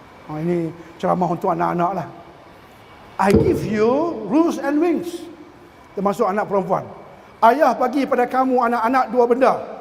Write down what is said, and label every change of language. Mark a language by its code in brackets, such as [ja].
[ms] Ini ceramah untuk anak-anak lah. [en] I give you rules and wings. [ms] Termasuk anak perempuan. Ayah bagi pada kamu anak-anak dua benda.